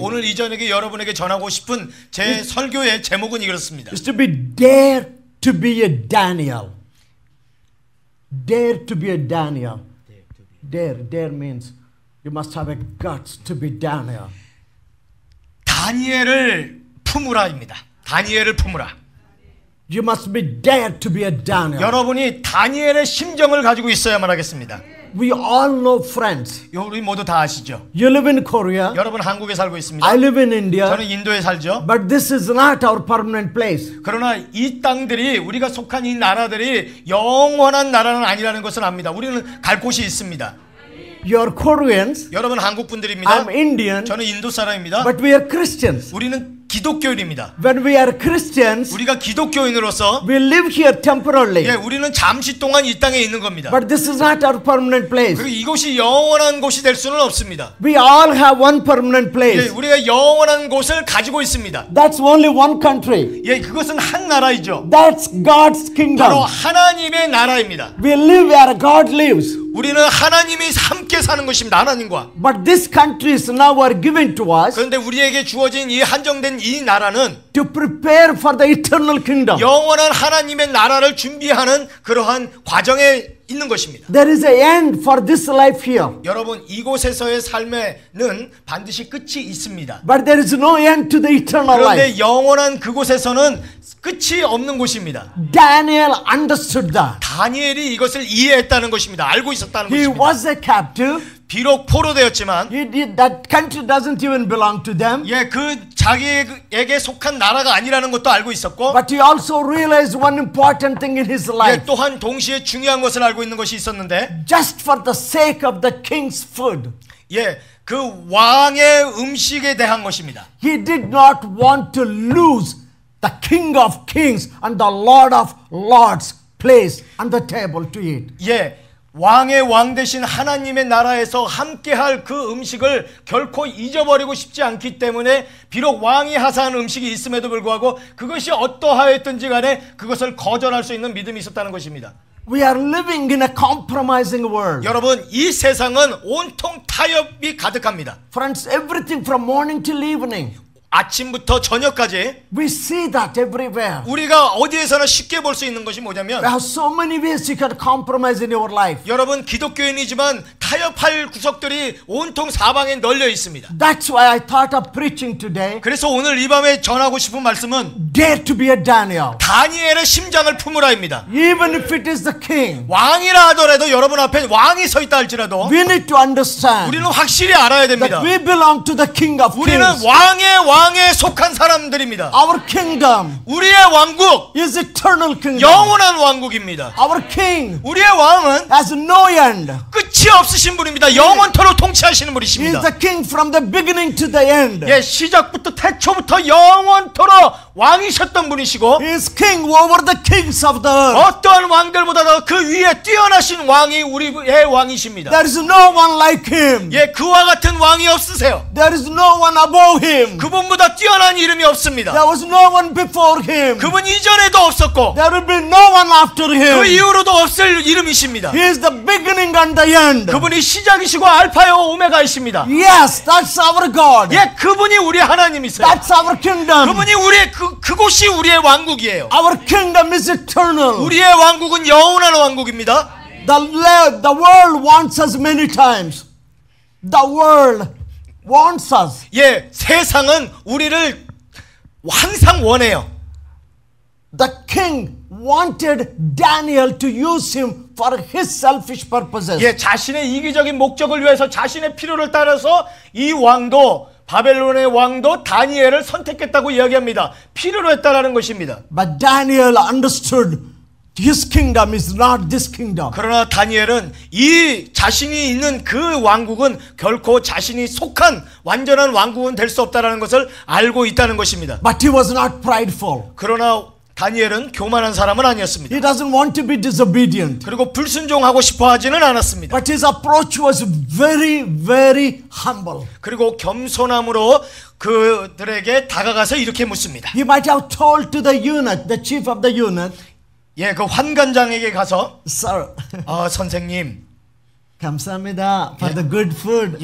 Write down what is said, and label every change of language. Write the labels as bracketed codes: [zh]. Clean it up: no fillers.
[ko] 오늘 이 저녁에 여러분에게 전하고 싶은 제 설교의 제목은 이렇습니다. [en] is to be dare to be a Daniel. Dare to be a Daniel. Dare means you must have a guts to be Daniel. [ko] 다니엘을 품으라입니다. 다니엘을 품으라. [en] You must be dare to be a Daniel. [ko] 여러분이 다니엘의 심정을 가지고 있어야만 하겠습니다. [en] We all know friends. [ko] 우리 모두 다 아시죠? [en] You live in Korea. [ko] 여러분 한국에 살고 있습니다. [en] I live in India. [ko] 저는 인도에 살죠. [en] But this is not our permanent place. [ko] 그러나 이 땅들이 우리가 속한 이 나라들이 영원한 나라는 아니라는 것을 압니다. 우리는 갈 곳이 있습니다. [en] You're Koreans. [ko] 여러분 한국 분들입니다. [en] I'm Indian. [ko] 저는 인도 사람입니다. [en] But we are Christians. [ko] 우리는 기독교인입니다. [en] When we are Christians, [ko] 우리가 기독교인으로서 [en] we live here temporarily. [ko] 예, 우리는 잠시 동안 이 땅에 있는 겁니다. [en] But this is not our permanent place. [ko] 그리고 이곳이 영원한 곳이 될 수는 없습니다. [en] We all have one permanent [ko] 예, [en] place. [ko] 우리가 영원한 곳을 가지고 있습니다. [en] That's only one country. [ko] 예, 그것은 한 나라이죠. [en] That's God's [ko] 바로 [en] kingdom. [ko] 하나님의 나라입니다. [en] We live where God lives. [ko] 우리는 하나님이 함께 사는 것입니다. 하나님과. [en] But these countries now are given to us [ko] 그런데 우리에게 주어진 이 한정된 이 나라는 [en] to prepare for the eternal kingdom. [ko] 영원한 하나님의 나라를 준비하는 그러한 과정에 있는 것입니다. [en] There is an end for this life here. [ko] 여러분 이곳에서의 삶에는 반드시 끝이 있습니다. [en] But there is no end to the eternal life. [ko] 그런데 영원한 그곳에서는 끝이 없는 곳입니다. [en] Daniel understood that. [ko] 다니엘이 이것을 이해했다는 것입니다. 알고 있었다는 [en] He [ko] 것입니다. [en] was a captive. [ko] 비록 포로되었지만 [en] That country doesn't even belong to them. [ko] 예, 그 자기에게 속한 나라가 아니라는 것도 알고 있었고 [en] But he also realized one important thing in his [ko] 예, [en] life. [ko] 또한 동시에 중요한 것을 알고 있는 것이 있었는데 [en] Just for the sake of the king's food, [ko] 예, 그 왕의 음식에 대한 것입니다. [en] he did not want to lose the King of Kings and the Lord of Lords place on the table to eat. [ko] 예, 왕의 왕 되신 하나님의 나라에서 함께할 그 음식을 결코 잊어버리고 싶지 않기 때문에 비록 왕이 하사한 음식이 있음에도 불구하고 그것이 어떠하였든지 간에 그것을 거절할 수 있는 믿음이 있었다는 것입니다. [en] We are living in a compromising world. [ko] 여러분, 이 세상은 온통 타협이 가득합니다. [en] Friends, everything from morning till evening. [ko] 아침부터 저녁까지 [en] We see that everywhere. [ko] 우리가 어디에서나 쉽게 볼 수 있는 것이 뭐냐면 [en] There are so many ways you can compromise in your life. [ko] 여러분, 기독교인이지만 타협할 구석들이 온통 사방에 널려 있습니다. [en] That's why I thought of preaching today. [ko] 그래서 오늘 이 밤에 전하고 싶은 말씀은 [en] Dare to be a Daniel. [ko] 다니엘의 심장을 품으라입니다. [en] Even if it is the king. [ko] 왕이라 하더라도 여러분 앞에 왕이 서 있다 할지라도 [en] We need to understand [ko] 우리는 확실히 알아야 됩니다. [en] that we belong to the King of [ko] 우리는 [en] Kings. [ko] 왕에 속한 사람들입니다. [en] Our kingdom [ko] 우리의 왕국 [en] is eternal kingdom. [ko] 영원한 왕국입니다. [en] Our king [ko] 우리의 왕은 [en] has no end. [ko] 끝이 없으신 분입니다. 영원토록 통치하시는 [en] He is [ko] 분이십니다. [en] the king from the beginning to the end. [ko] 예, 시작부터 태초부터 영원토록 왕이셨던 분이시고 [en] He is king over the kings of the earth. [ko] 어떠한 왕들보다도 그 위에 뛰어나신 왕이 우리의 왕이십니다. [en] There is no one like him. [ko] 예, 그와 같은 왕이 없으세요. [en] There is no one above him. [ko] 그분보다 뛰어난 이름이 없습니다. [en] There was no one before him. [ko] 그분 이전에도 없었고 [en] There will be no one after [ko] 그 [en] him. [ko] 이후로도 없을 이름이십니다. [en] He is the beginning and the end. [ko] 그분이 시작이시고 알파요 오메가이십니다. [en] Yes, that's our God. [ko] 예, 그분이 우리 하나님이세요. [en] That's our kingdom. [ko] 그분이 우리의 그곳이 우리의 왕국이에요. [en] Our kingdom is eternal. [ko] 우리의 왕국은 영원한 왕국입니다. [en] The world wants us many times. The world wants us. [ko] 예, 세상은 우리를 항상 원해요. [en] The king wanted Daniel to use him for his selfish purposes. [ko] 예, 자신의 이기적인 목적을 위해서 자신의 필요를 따라서 이 왕도 바벨론의 왕도 다니엘을 선택했다고 이야기합니다. 필요로 했다라는 것입니다. [en] But Daniel understood his kingdom is not this kingdom. [ko] 그러나 다니엘은 이 자신이 있는 그 왕국은 결코 자신이 속한 완전한 왕국은 될 수 없다라는 것을 알고 있다는 것입니다. [en] But he was not prideful. [ko] 그러나 다니엘은 교만한 사람은 아니었습니다. [en] He doesn't want to be disobedient. [ko] 그리고 불순종하고 싶어 하지는 않았습니다. [en] But his approach was very, very humble. [ko] 그리고 겸손함으로 그들에게 다가가서 이렇게 묻습니다. [en] He might have told to the eunuch, the chief of the eunuch, [ko] 예, 그 환관장에게 가서 [en] Sir, [ko] 선생님, 감사합니다 [en] for the good food.